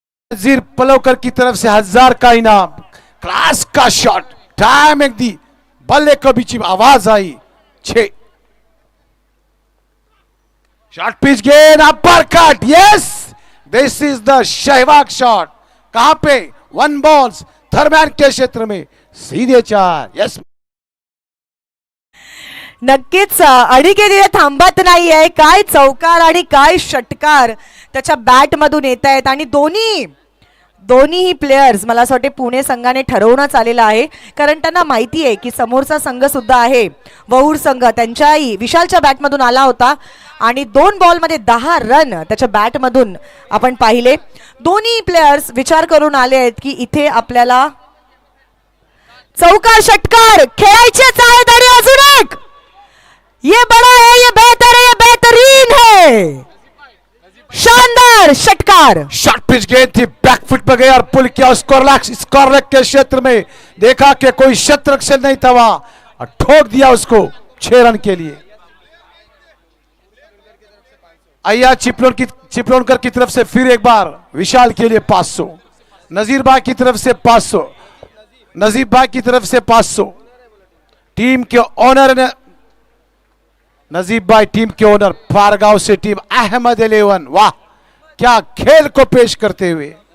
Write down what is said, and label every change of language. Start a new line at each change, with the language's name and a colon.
Hindi: नजीर पलवकर की तरफ से 1000 का इनाम, क्लास का शॉट, टाइम एक दी, बल्ले को बीच में आवाज आई, 6। शॉर्ट पिच गेंद, upper cut, yes,
English: This is the Sehwag shot.
Hindi: कहां पे 1 बॉल्स थर्मैन के क्षेत्र में, सीधे 4, यस।
Marathi: नक्कीच अडिकेत थांबत नाहीये, काय चौकार आणि काय षटकार त्याच्या बॅट मधून येत आहेत। आणि दोन्ही प्लेयर्स मला असं वाटते पुणे संघाने ठरवूनच आलेला आहे, कारण त्यांना माहिती आहे की समोरचा संघ सुद्धा आहे वहूर संघ, त्यांच्याही विशालच्या बॅट मधून आला होता आणि 2 बॉल मध्ये 10 रन त्याच्या बॅट मधून आपण पाहिले। दोन्ही प्लेयर्स विचार करून आले आहेत की इथे आपल्याला चौकार षटकार खेळायचेच आहेत आणि अजून एक,
Hindi: ये बड़ा है, ये बेहतर है, ये बेहतरीन है, शानदार षटकार। शॉर्ट पिच गेंद थी, बैकफुट पर गया और पुल किया स्कोर के क्षेत्र में, देखा कि कोई शतरक से नहीं था वहां और ठोक दिया उसको 6 रन के लिए। अय्या चिपलोनकर की तरफ से फिर एक बार विशाल के लिए 500, नजीर भाई की तरफ से 500, नजीब भाई की तरफ से 500, टीम के ओनर ने, नजीब भाई टीम के ओनर, पारगांव से टीम अहमद 11, वाह क्या खेल को पेश करते हुए।